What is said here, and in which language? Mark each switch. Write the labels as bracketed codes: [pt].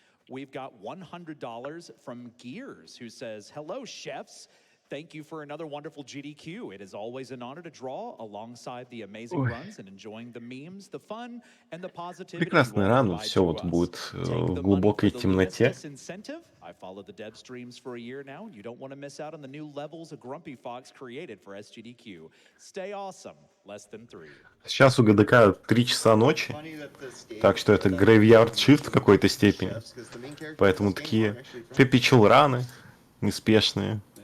[en] We've got $100 from Gears, who says, hello, chefs. Thank you for another wonderful GDQ. It is always an honor to draw alongside the amazing runs and enjoying the memes, the fun, and the positivity. [ru] Прекрасный ран, все вот будет в глубокой темноте. [en] I followed the dev streams for a year now. You don't want to miss out on the new levels a Grumpy Fox created for SGDQ. Stay awesome. Less than 3. [ru] Сейчас у ГДК 3 часа ночи, так что это [en] graveyard shift [ru] в какой-то степени. Поэтому такие perpetual раны неспешные.